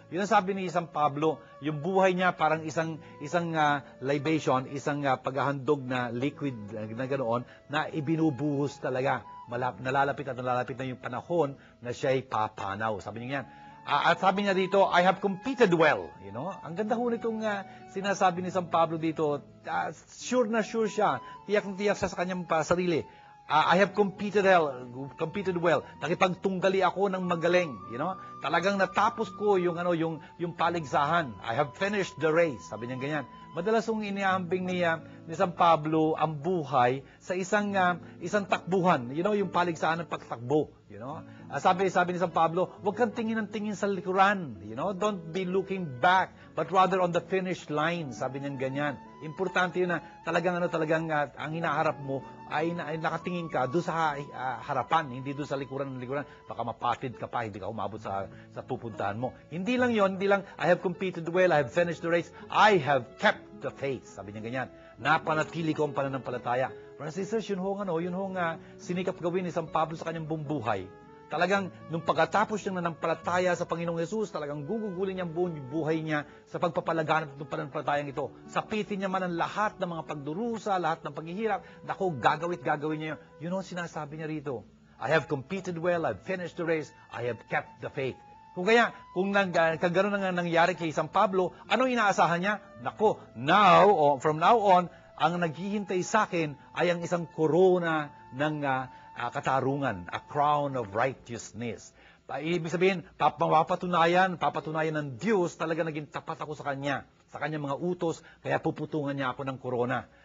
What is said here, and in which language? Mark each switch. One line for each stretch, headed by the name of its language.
Filipino: Yun ang sabi ni San Pablo, yung buhay niya parang isang libation, isang paghahandog na liquid na ganoon, na ibinubuhos talaga. Nalalapit na yung panahon na siya'y papanaw. Sabi niya yan. At sabi niya dito,
English: I have competed well. You know?
Filipino: Ang ganda ho nitong sinasabi ni San Pablo dito. Sure na sure siya. Tiyak na tiyak siya sa kanyang sarili.
English: I have competed well.
Filipino: Nakipagtunggali ako ng magaling,
English: you know?
Filipino: Talagang natapos ko yung paligsahan.
English: I have finished the race.
Filipino: Sabi niya ganyan. Madalas yung iniambing ni San Pablo ang buhay sa isang takbuhan,
English: you know,
Filipino: yung paligsahan ng pagtakbo, you know? Sabi ni San Pablo, huwag kang tingin sa likuran,
English: you know? Don't be looking back, but rather on the finish line.
Filipino: Sabi niya ganyan. Importante yun na talagang ang hinaharap mo ay nakatingin ka doon sa harapan, hindi doon sa likuran. Baka mapatid ka pa, hindi ka umabot sa pupuntahan mo. Hindi lang
English: I have competed well, I have finished the race, I have kept the faith.
Filipino: Sabi niya ganyan. napanatili ko ang pananampalataya.
English: Brothers and sisters,
Filipino: yun hong sinikap gawin ni San Pablo sa kanyang buong buhay. Talagang, nung pagkatapos niyang nanampalataya sa Panginoong Yesus, talagang gugugulin niya ang buong buhay niya sa pagpapalaganap ng pananampalatayang ito. Sapitin niya man ang lahat ng mga pagdurusa, lahat ng paghihirap. Naku, gagawin niya yun. Yun ang sinasabi niya rito.
English: I have competed well, I've finished the race, I have kept the faith.
Filipino: Kung kaganoon na nangyari kay San Pablo, ano inaasahan niya? Naku,
English: from now on,
Filipino: ang naghihintay sa akin ay ang isang korona ng katarungan,
English: a crown of righteousness.
Filipino: Ibig sabihin, papatunayan ng Diyos, talaga naging tapat ako sa kanyang mga utos, kaya puputungan niya ako ng korona.